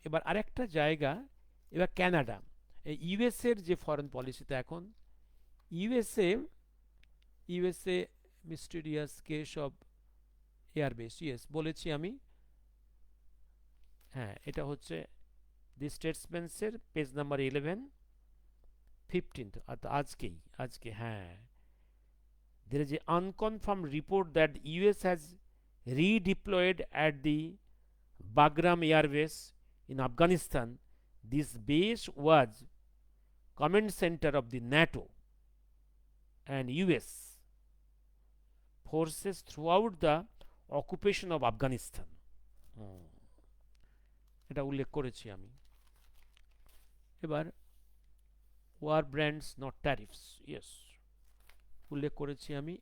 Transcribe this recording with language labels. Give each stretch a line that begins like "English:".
Bangla: এবার আরেকটা জায়গা, এবার ক্যানাডা। এই ইউএসএর যে ফরেন পলিসিতে এখন, USA USA mysterious case of airbase, yes বলেছি আমি। হ্যাঁ, এটা হচ্ছে দি স্টেটসম্যানসের পেজ নাম্বার 11-15, আজকে হ্যাঁ।
English: There is an unconfirmed report that the US has redeployed at the Bagram Air Base in Afghanistan. This base was command center of the NATO and US forces throughout the occupation of Afghanistan.
Bangla: এটা উল্লেখ করেছি আমি। এবার war brands not tariffs, yes উল্লেখ করেছি আমি।